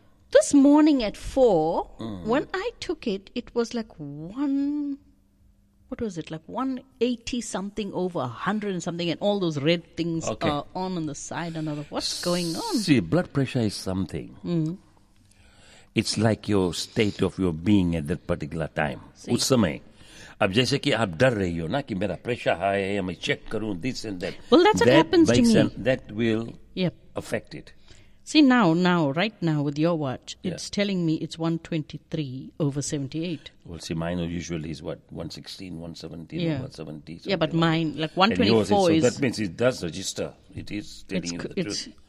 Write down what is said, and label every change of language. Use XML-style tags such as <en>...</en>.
<en>This morning at 4, when I took it, it was like 180 something over 100 and something, and all those red things are on the side. And like, what's going on? See, blood pressure is something. Mm. It's like your state of your being at that particular time.</en> <hi>उस समय अब जैसे कि आप डर रही हो ना कि मेरा प्रेशर हाई है, मैं चेक करूं</hi> <en>this and that. Well, that's what happens to me. That will affect it. See, now, right now, with your watch, it's telling me it's 123 over 78. Well, see, mine usually is what, 116, 117, 170. Yeah, but mine, like 124 is... So that means it does register. It is telling you the truth.</en>